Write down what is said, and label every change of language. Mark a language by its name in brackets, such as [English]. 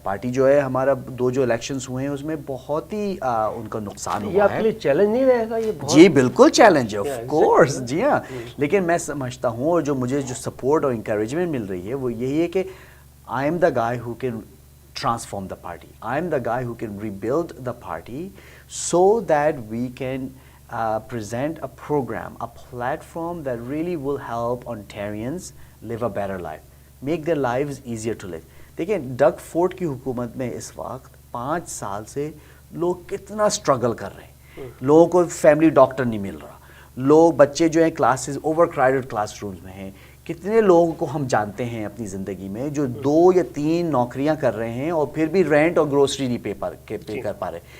[Urdu] Party جو ہے ہمارا 2 جو الیکشنز ہوئے ہیں اس میں بہت ہی ان کا نقصان ہوا ہے. یہ آپ کے لیے چیلنج نہیں رہے گا؟ یہ جی بالکل چیلنج ہے, آف کورس. جی ہاں, لیکن میں سمجھتا ہوں, اور جو مجھے جو سپورٹ اور انکریجمنٹ مل رہی ہے وہ یہی ہے کہ [English] I am the guy who can transform the party. I am the guy who can rebuild the party so that we can present a program, a platform that really will help Ontarians live a better life, make their lives easier to live. [Urdu] دیکھیں ڈگ Ford کی حکومت میں اس وقت 5 سال سے لوگ کتنا struggle کر رہے ہیں. لوگوں کو فیملی ڈاکٹر نہیں مل رہا, لوگ بچے جو ہیں classes over crowded class rooms میں ہیں. کتنے لوگوں کو ہم جانتے ہیں اپنی زندگی میں جو 2 یا 3 نوکریاں کر رہے ہیں اور پھر بھی رینٹ اور گروسری نہیں پے کر پا رہے.